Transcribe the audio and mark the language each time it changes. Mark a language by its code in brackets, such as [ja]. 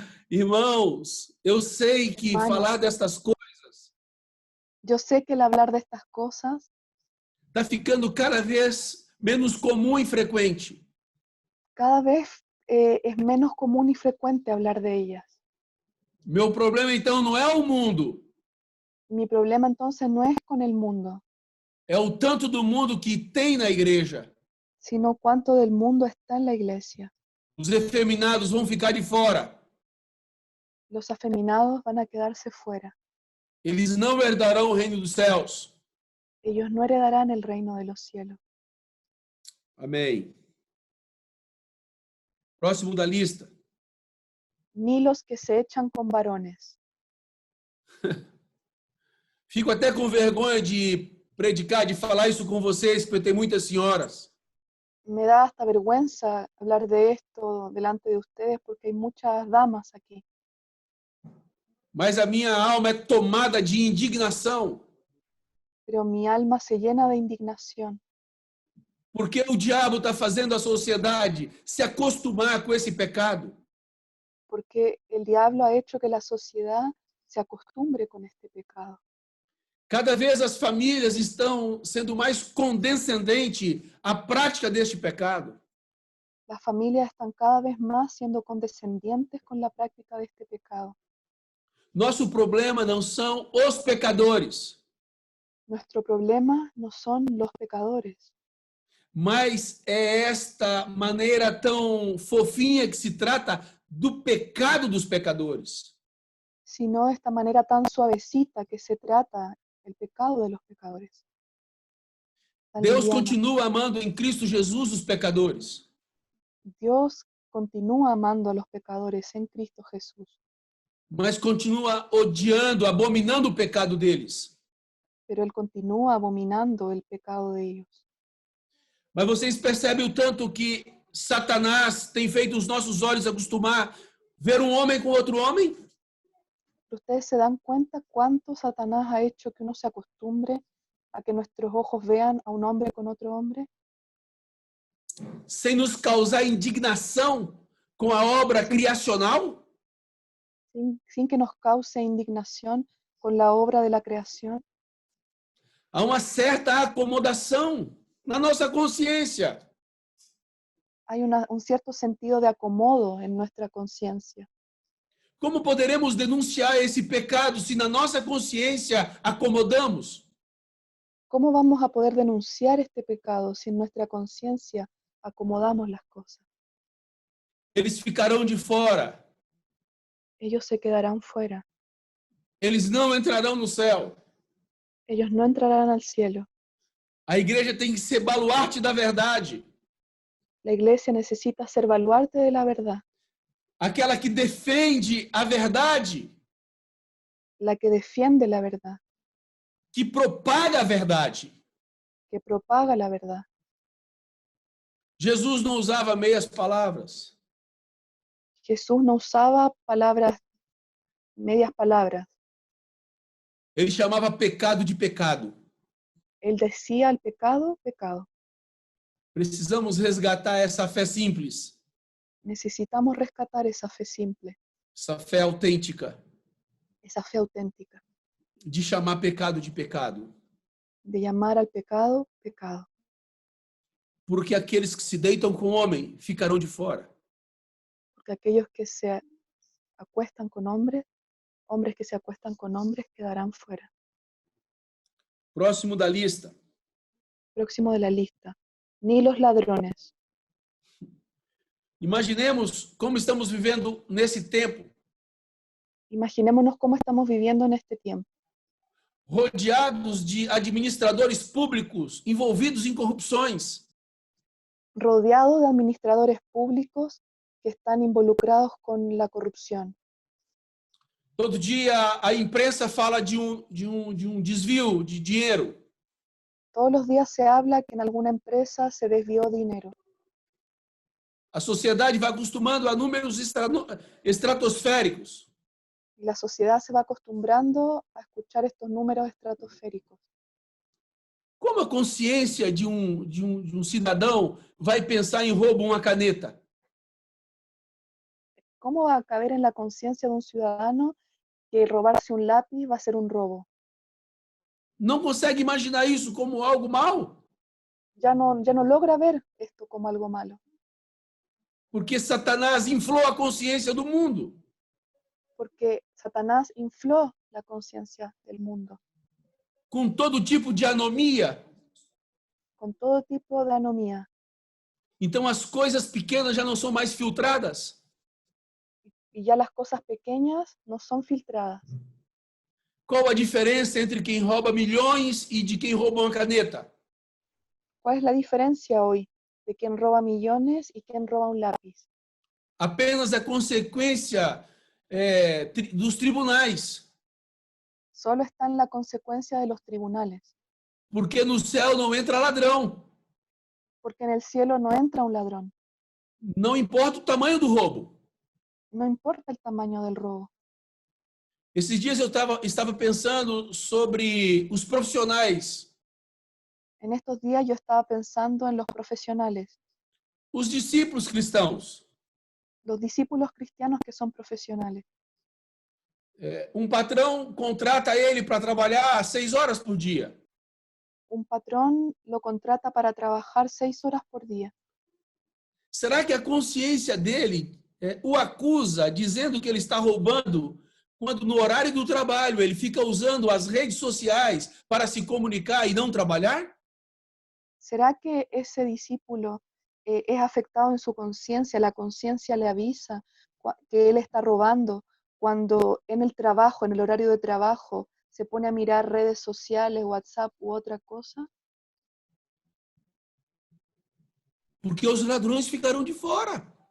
[pt] Irmãos, eu sei que falar destas coisas [es] Yo sé que el hablar de estas cosas [pt] está ficando cada vez menos comum e frequente. [es] cada vez es menos común y frecuente hablar de ellas. [pt] Meu problema, então, não é o mundo. [es] Mi problema entonces no es con el mundo, [pt] É o tanto do mundo que tem na igreja. [es] sino cuánto del mundo está en la iglesia. [pt] Os efeminados vão ficar de fora. [es] Los afeminados van a quedarse fuera. [pt] Eles não herdarão o reino dos céus. [es] Ellos no heredarán el reino de los cielos. [pt] Amém. Próximo da lista. [es] Ni los que se echan con varones. [pt] Fico até com vergonha de predicar, de falar isso com vocês, porque tem muitas senhoras. [es] Me da hasta vergüenza hablar de esto delante de ustedes porque hay muchas damas aquí. [pt] Mas a minha alma é tomada de indignação. [es] Pero mi alma se llena de indignación. [pt] Porque o diabo está fazendo a sociedade se acostumar com esse pecado. [es] Porque el diablo ha hecho que la sociedad se acostumbre con este pecado. [pt] Cada vez as famílias estão sendo mais condescendentes à prática deste pecado. [es] Las familias están cada vez más siendo condescendientes con la práctica de este pecado. [pt] Nosso problema não são os pecadores. [es] Nuestro problema no son los pecadores. [pt] mas é esta maneira tão fofinha que se trata do pecado dos pecadores. [es] sino de esta manera tan suavecita que se trata el pecado de los pecadores. Tan [pt] Deus [es] liviana. [pt] continua amando em Cristo Jesus os pecadores, [es] Dios continúa amando a los pecadores en Cristo Jesús, [pt] mas continua odiando, abominando o pecado deles. [es] pero Él continúa abominando el pecado de ellos. [pt] Mas vocês percebem o tanto que Satanás tem feito os nossos olhos acostumar ver um homem com outro homem? [es] Pero ustedes se dan cuenta cuánto Satanás ha hecho que uno se acostumbre a que nuestros ojos vean a un hombre con otro hombre, [pt] Sem nos causar indignação com a obra criacional? [es] sin que nos cause indignación con la obra de la creación. [pt] Há uma certa acomodação na nossa consciência. [es] Hay un cierto sentido de acomodo en nuestra conciencia. [pt] Como poderemos denunciar esse pecado se na nossa consciência acomodamos? [es] ¿Cómo vamos a poder denunciar este pecado si en nuestra conciencia acomodamos las cosas? [pt] Eles ficarão de fora. [es] Ellos se quedarán fuera. [pt] Eles não entrarão no céu. [es] Ellos no entrarán al cielo. [pt] A igreja tem que ser baluarte da verdade. [es] La iglesia necesita ser baluarte de la verdad, [pt] Aquela que defende a verdade, [es] la que defiende la verdad, [pt] que propaga a verdade. [es] que propaga la verdad. [pt] Jesus não usava meias palavras. [es] Jesús no usaba palabras, medias palabras. [pt] Ele chamava pecado de pecado. [es] Él decía al pecado, pecado. [pt] Precisamos resgatar essa fé simples, [es] Necesitamos rescatar esa fe simple, [pt] essa fé autêntica, [es] esa fe auténtica, [pt] de chamar pecado de pecado. [es] de llamar al pecado, pecado. [pt] Porque aqueles que se deitam com o homem ficarão de fora. [es] Porque aquellos que se acuestan con hombres, hombres que se acuestan con hombres, quedarán fuera. [pt] Próximo da lista. [es] Próximo de la lista. Ni los ladrones. [pt] Imaginemos como estamos vivendo nesse tempo, [es] Imaginémonos cómo estamos viviendo en este tiempo, [pt] rodeados de administradores públicos envolvidos em corrupções, [es] rodeados de administradores públicos que están involucrados con la corrupción. [pt] todo dia a imprensa fala de um desvio de dinheiro. [es] Todos los días se habla que en alguna empresa se desvió dinero. [pt] A sociedade vai acostumando a números estratosféricos. [es] Y la sociedad se va acostumbrando a escuchar estos números estratosféricos. [pt] Como a consciência de um cidadão vai pensar em roubo uma caneta? [es] ¿Cómo va a caber en la conciencia de un ciudadano que robarse un lápiz va a ser un robo? [pt] Não consegue imaginar isso como algo mal? [es] Ya no logra ver esto como algo malo, [pt] Porque Satanás inflou a consciência do mundo. [es] porque Satanás infló la conciencia del mundo [pt] Com todo tipo de anomia. [es] con todo tipo de anomía. [pt] Então as coisas pequenas já não são mais filtradas. [es] Y ya las cosas pequeñas no son filtradas. [pt] Qual a diferença entre quem rouba milhões e de quem rouba uma caneta? [es] ¿Cuál es la diferencia hoy de quien roba millones y quien roba un lápiz? [pt] Apenas a consequência dos tribunais. [es] Solo está en la consecuencia de los tribunales, [pt] Porque no céu não entra ladrão. [es] porque en el cielo no entra un ladrón. [pt] Não importa o tamanho do roubo. [es] No importa el tamaño del robo. [pt] Esses dias eu estava pensando sobre os profissionais, [es] En estos días yo estaba pensando en los profesionales, [pt] os discípulos cristãos. [es] los discípulos cristianos que son profesionales. [pt] Um patrão contrata ele para trabalhar 6 horas por dia. [es] Un patrón lo contrata para trabajar 6 horas por día. [pt] Será que a consciência dele o acusa dizendo que ele está roubando quando no horário do trabalho ele fica usando as redes sociais para se comunicar e não trabalhar? [es] ¿Será que ese discípulo es afectado en su conciencia? La conciencia le avisa que él está robando cuando en el trabajo, en el horario de trabajo, se pone a mirar redes sociales, WhatsApp u otra cosa. [pt] Porque os ladrões ficarão de fora.